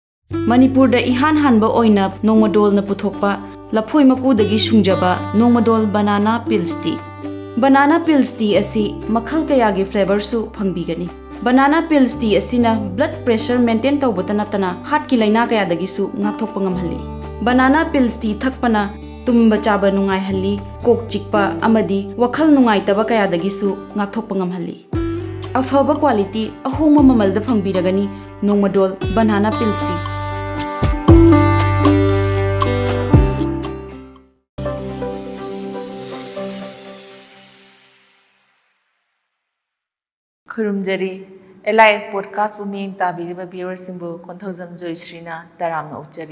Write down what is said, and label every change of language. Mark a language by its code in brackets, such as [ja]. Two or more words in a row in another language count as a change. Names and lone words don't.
[mni] Manipurda ihan hanba oina nongmadol na puthokpa laphoi makudagi sungjaba nongmadol banana pills tea. Banana pills tea asi makhal kayagi flavor su phangbigani. Banana pills tea asina [en] blood pressure maintain [mni] tawbata natana heart ki laina kayadagi su ngakthokpa ngamhalli. Banana pills tea thakpana tumba chaba nungai halli, kok chikpa amadi wakhal nungai taba kayadagi su ngakthokpa ngamhalli. Afaba quality ahoma mamalda phangbiragani nongmadol banana pills tea. Khurumjari LIS podcast bu miyeng tabiriba viewers simbu konthojam Joyshrina taramna uchari.